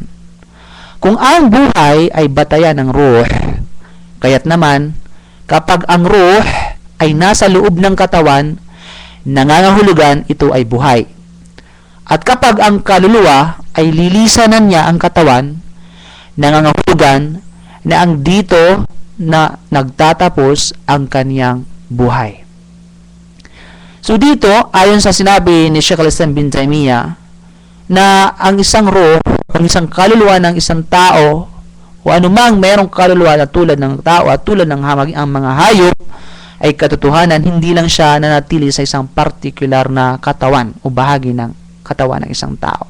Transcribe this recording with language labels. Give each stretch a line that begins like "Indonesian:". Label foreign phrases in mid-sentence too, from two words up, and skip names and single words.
Filipino: Kung ang buhay ay batayan ng ruh, kaya't naman, kapag ang ruh ay nasa loob ng katawan, nangangahulugan ito ay buhay. At kapag ang kaluluwa ay lilisanan niya ang katawan, nangangahulugan na ang dito na nagtatapos ang kaniyang buhay. So dito, ayon sa sinabi ni Sheikh al-Islam bin Taymiyyah, na ang isang ruh, ang isang kaluluwa ng isang tao, o anumang mayroong kaluluwa na tulad ng tao at tulad ng ang mga hayop ay katotohanan, hindi lang siya nanatili sa isang partikular na katawan o bahagi ng katawan ng isang tao.